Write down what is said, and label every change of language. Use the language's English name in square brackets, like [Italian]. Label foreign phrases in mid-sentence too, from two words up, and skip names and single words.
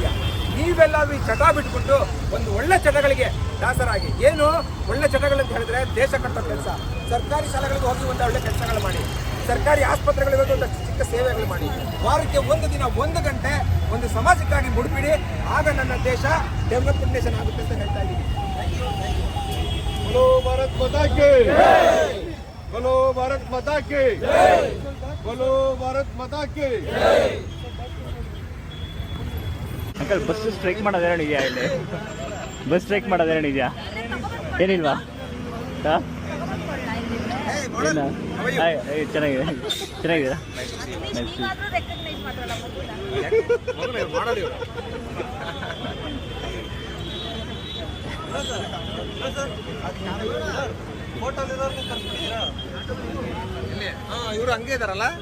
[Kannada] ನೀವೆಲ್ಲಾದ್ರೂ ಈ ಚಟ ಬಿಟ್ಬಿಟ್ಟು ಒಂದು ಒಳ್ಳೆ ಚಟಗಳಿಗೆ ದಾಸರಾಗಿ, ಏನು ಒಳ್ಳೆ ಚಟಗಳಂತ ಹೇಳಿದ್ರೆ ದೇಶ ಕಟ್ಟೋ ಕೆಲಸ, ಸರ್ಕಾರಿ ಶಾಲೆಗಳಿಗೆ ಹೋಗಿ ಒಂದು ಒಳ್ಳೆ ಕೆಲಸಗಳು ಮಾಡಿ, ಸರ್ಕಾರಿ ಆಸ್ಪತ್ರೆಗಳಿಗೆ ಹೋಗಿ ಒಂದು ಚಿಕ್ಕ ಸೇವೆಗಳು ಮಾಡಿ, ವಾರಕ್ಕೆ ಒಂದು ದಿನ 1 ಗಂಟೆ ಒಂದು ಸಮಾಜಕ್ಕಾಗಿ ಮುಡುಪಿಡಿ, ಆಗ ನನ್ನ ದೇಶ [English] development nation [Kannada] ಆಗುತ್ತೆ ಅಂತ ಹೇಳ್ತಾ ಇದ್ದೀನಿ. [Hindi] बोलो भारत माता की, बोलो भारत माता की, बोलो भारत माता की. [Kannada] ಅಂಕಲ್ [English] bus strike [Kannada] ಮಾಡೋದೇನಿದೆಯಾ? ಇಲ್ಲಿ [English] bus strike [Kannada] ಮಾಡೋದೇನಿದೆಯಾ? ಏನಿಲ್ವಾ? ಚೆನ್ನಾಗಿದೆ, ಚೆನ್ನಾಗಿದೆ. ಇವರು ಹಂಗೆ ಇದಾರಲ್ಲ.